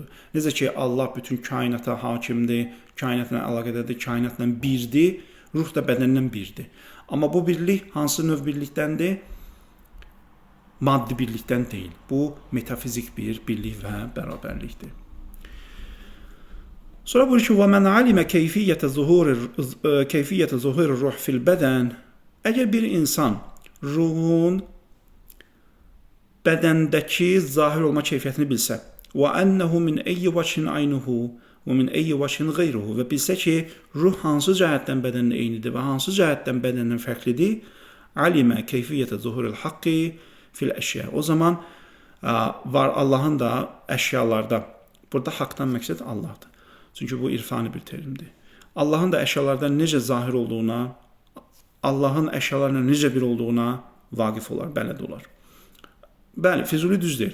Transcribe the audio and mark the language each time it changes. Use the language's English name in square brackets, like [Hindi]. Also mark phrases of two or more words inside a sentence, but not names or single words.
[Azerbaijani] Necə ki, Allah bütün kainata hakimdir, kainatla əlaqədədir, kainatla birdir, ruh da bədənlə birdir. Amma bu birlik hansı növ birlikdəndir? Maddi birlikdən deyil. Bu metafizik bir birlik və bərabərlikdir. Sonra buyurur ki, [Arabic] وَمَنْ عَلِمَ كَيْفِيَّةَ ظُهُورِ الرُّحِ فِي الْبَدَنِ. [Azerbaijani] Əgər bir insan ruhun bədəndəki zahir olma keyfiyyətini bilsə, [Arabic] وَأَنَّهُ مِنْ أَيِّ وَجْهٍ عَيْنُهُ وَمِنْ أَيِّ وَجْهٍ غَيْرُهُ [Azerbaijani] və bilsə ki, ruh hansı cəhətdən bədənlə eynidir və hansı cəhətdən bədəndən fərqlidir, [Arabic] عَلِمَ كَيْفِيَّةَ ظُهُورِ الْحَقِّ فِي الْأَشْيَاءِ. [Azerbaijani] O zaman var Allahın da əşyalarda, burada haqdan məqsəd Allahdır. Çünki bu irfani bir terimdir. Allahın da əşyalardan necə zahir olduğuna, Allahın əşyalarla necə bir olduğuna vaqif olar, bələd olar. Bəli, Füzuli düzdür.